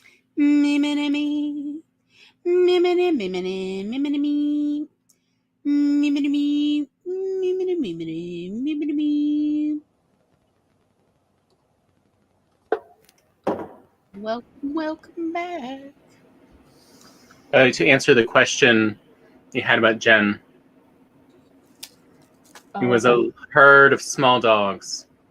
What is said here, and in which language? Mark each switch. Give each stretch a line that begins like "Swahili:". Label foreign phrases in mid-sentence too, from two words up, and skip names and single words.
English: Me, me, me, me. Me, me, me, me, me, me, me, me, me. Me, me, me, me. Me, me, me, me, me, me, me, me. Welcome back. To answer the question you had about Jen, it was a herd of small dogs.